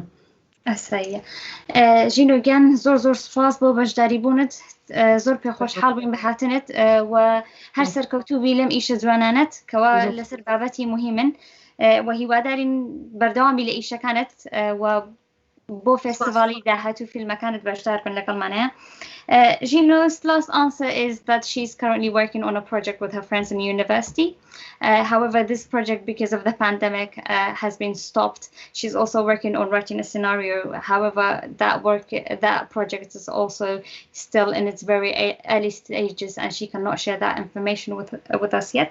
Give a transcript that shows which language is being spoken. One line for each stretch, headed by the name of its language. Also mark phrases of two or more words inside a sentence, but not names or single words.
Central Kurdish: ئەساییە ژینۆ گیان زۆر سوپاس بۆ بەشداری بوونت زۆر پێخۆشحاڵ بووین بە هاتنت و هەر سەرکەوتوبی لەم ئیشە جوانانەت کەوا لەسەر بابەتی مهمن و هیوادارین بەردەوامی لە ئیشەکانت و بۆ فێستیڤاڵی داهاتوو فیلمەکانت بەشدار بن لەگەڵمانەیە.
English: Zhino's last answer is that she's currently working on a project with her friends in university. However, this project, because of the pandemic, has been stopped. She's also working on writing a scenario. However, that project is also still in its very early stages, and she cannot share that information with us yet.